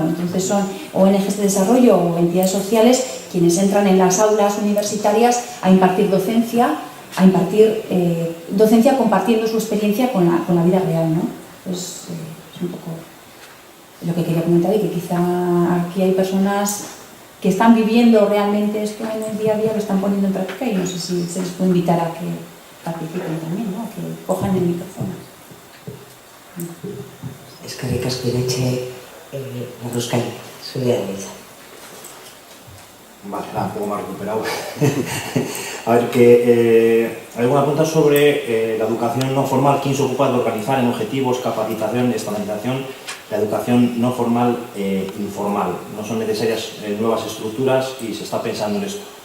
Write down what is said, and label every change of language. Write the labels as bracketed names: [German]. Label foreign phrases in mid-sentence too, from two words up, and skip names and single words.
[Spanish] Entonces son ONGs de desarrollo o entidades sociales quienes entran en las aulas universitarias a impartir docencia, compartiendo su experiencia con la vida real, ¿no? Pues es un poco lo que quería comentar y que quizá aquí hay personas que están viviendo realmente esto en el día a día, lo están poniendo en práctica y no sé si se les puede invitar a que participen también, ¿no? A que cojan el micrófono. [Basque] Eskerrik asko Iretxe, Larruzkai, zurea da hitza. [Spanish] Vale, nada, un poco más recuperado. A ver, hay alguna pregunta sobre la educación no formal. ¿Quién se ocupa de organizar en objetivos, capacitación, estandarización la educación no formal e informal? No son necesarias nuevas estructuras y se está pensando en esto.